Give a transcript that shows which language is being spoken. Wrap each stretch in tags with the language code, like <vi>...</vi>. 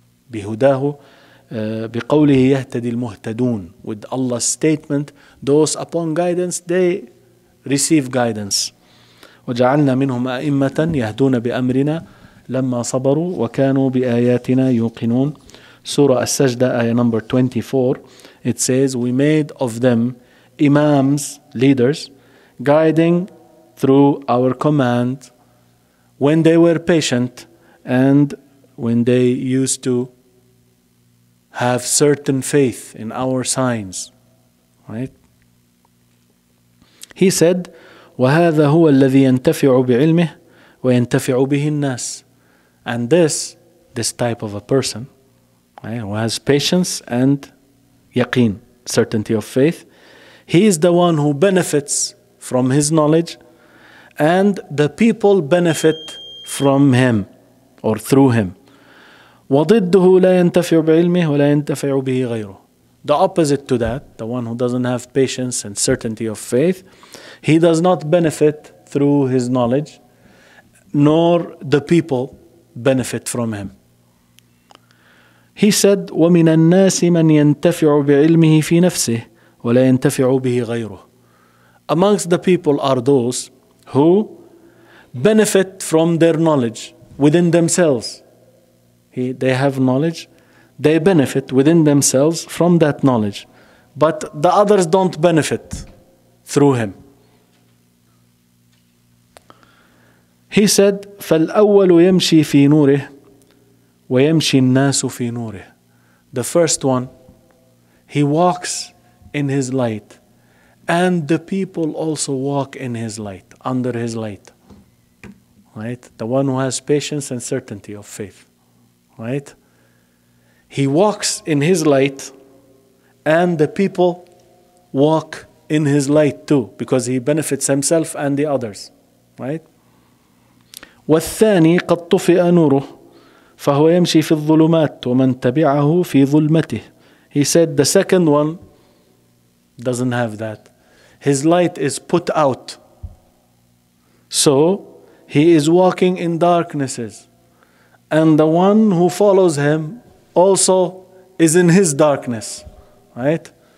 <ar>بهداه بقوله يهتدي المهتدون.</ar> <en>With Allah's statement, those upon guidance, they receive guidance.</en> <ar>وجعلنا منهم أئمة يهدون بأمرنا لما صبروا وكانوا بآياتنا يوقنون.</ar> <en>Surah As-Sajda, ayah number 24, it says, we made of them imams, leaders, guiding through our command when they were patient and when they used to have certain faith in our signs. Right? He said,</en> <ar>وَهَذَا هُوَ الَّذِي يَنْتَفِعُ بِعِلْمِهِ وَيَنْتَفِعُ بِهِ النَّاسِ.</ar> <en>And this type of a person, right, who has patience and yaqeen, certainty of faith, he is the one who benefits from his knowledge, and the people benefit from him or through him.</en> <ar>وَضِدُّهُ لَا يَنْتَفِعُ بِعِلْمِهِ وَلَا يَنْتَفِعُ بِهِ غَيْرُهُ.</ar> <en>The opposite to that, the one who doesn't have patience and certainty of faith, he does not benefit through his knowledge, nor the people benefit from him. He said,</en> <ar>وَمِنَ النَّاسِ مَنْ يَنْتَفِعُ بِعِلْمِهِ فِي نَفْسِهِ وَلَا يَنْتَفِعُ بِهِ غَيْرُهُ.</ar> <en>Amongst the people are those who benefit from their knowledge within themselves. They have knowledge, they benefit within themselves from that knowledge, but the others don't benefit through him. He said,</en> <ar>فَالْأَوَّلُ يَمْشِي فِي نُورِهِ وَيَمْشِي النَّاسُ فِي نُورِهِ.</ar> <en>The first one, he walks in his light, and the people also walk in his light, under his light. Right? The one who has patience and certainty of faith. Right? He walks in his light, and the people walk in his light too, because he benefits himself and the others. Right?</en> <ar>والثاني قد طفئ نوره فهو يمشي في الظلمات ومن تبعه في ظلمته.</ar> <en>He said the second one doesn't have that. His light is put out, so he is walking in darknesses, and the one who follows him also is in his darkness. Right?</en>